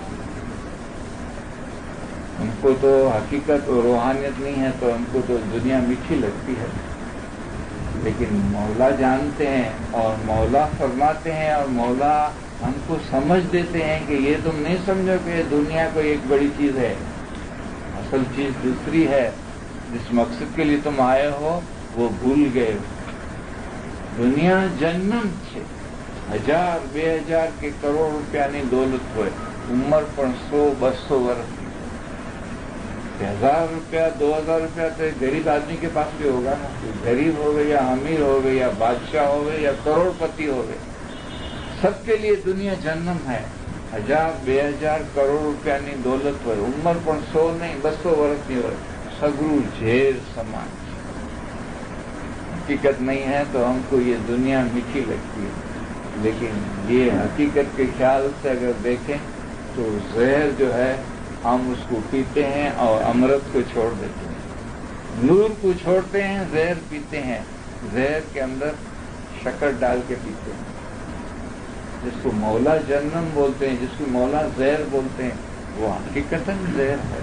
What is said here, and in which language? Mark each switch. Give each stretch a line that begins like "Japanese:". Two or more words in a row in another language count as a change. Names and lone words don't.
Urdu: ان کو تو حقیقت اور روحانیت نہیں ہے تو ان کو تو دنیا میٹھی لگتی ہے، لیکن مولا جانتے ہیں اور مولا فرماتے ہیں اور مولا ہم کو سمجھ دیتے ہیں کہ یہ تم نہیں سمجھو کہ دنیا کوئی ایک بڑی چیز ہے، اصل چیز دوسری ہے. جس مقصد کے لیے تم آئے ہو وہ بھول گئے ہو.
Gujarati: દુનિયા જનમ છે. 1000 2000 કે કરોડ રૂપિયાની દોલત હોય, ઉંમર પણ 100 200 વર્ષની.
Urdu: 1000 روپیہ 2000 روپیہ تو ایک غریب آدمی کے پاس بھی ہوگا نا. غریب ہو گئے یا امیر ہو گئے یا بادشاہ ہو گئے یا کروڑ پتی ہو گئے، سب کے لیے دنیا جنم ہے.
Gujarati: 1000 2000 કરોડ રૂપિયાની દોલત હોય, ઉંમર પણ 100 નહીં 200 વર્ષની હોય, સગરું ઝેર સમાન.
Urdu: حقیقت نہیں ہے تو ہم کو یہ دنیا میٹھی لگتی ہے. لیکن یہ حقیقت کے خیال سے اگر دیکھیں تو زہر جو ہے ہم اس کو پیتے ہیں اور امرت کو چھوڑ دیتے ہیں، نور کو چھوڑتے ہیں، زہر پیتے ہیں، زہر کے اندر شکر ڈال کے پیتے ہیں، جس کو مولا جہنم بولتے ہیں، جس کو مولا زہر بولتے ہیں، وہ حقیقتاً زہر ہے۔